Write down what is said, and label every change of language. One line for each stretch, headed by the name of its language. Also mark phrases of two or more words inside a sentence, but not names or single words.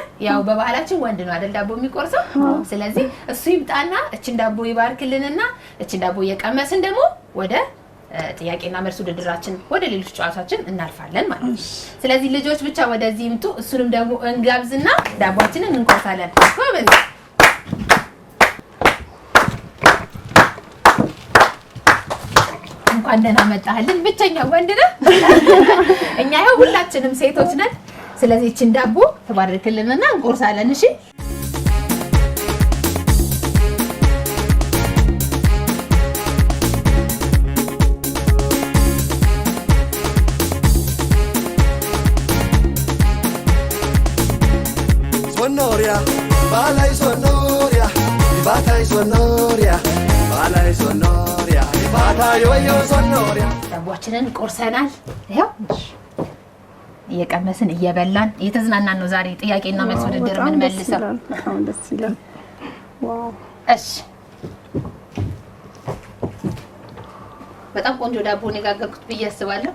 Amharic: ያው በባህላችን ወንድ ነው አይደል ዳቦ የሚቆርሰው። ስለዚህ እሱ ይምጣና እቺን ዳቦ ይባርክልንና እቺን ዳቦ እየቀመስን ደግሞ ወደ ጥያቄና መልስ ውድድራችን ወደ ሌሎች ጨዋታችን እናልፋለን ማለት ነው። ስለዚህ ልጆች ብቻ ወደዚህ ይምጡ። እሱንም ደግሞ እንጋብዝና ዳቦአችንን እንቆርሳለን። ጎበዝ። እንኳን ደህና መጣህልን። ብቸኛው ወንድ ነህ። እኛ ያው ሁላችንም ሴቶች ነን። ስለዚህ እቺን ዳቦ ተባረክልንና እንቆርሳለን። እሺ Sonoria, balai sonoria, batai sonoria, balai sonoria, batai yo sonoria. ዳቦአችንን ቆርሰናል። ይሄው እየቀመስን እየበላን እየተዝናናን ነው። ዛሬ ጥያቄና መልስ ውድድር ምን መልሰው በጣም ደስ ይላል። ዋው እሺ በጣም ቆንጆ ዳቦ ነው የጋገርኩት ብዬ አስባለሁ።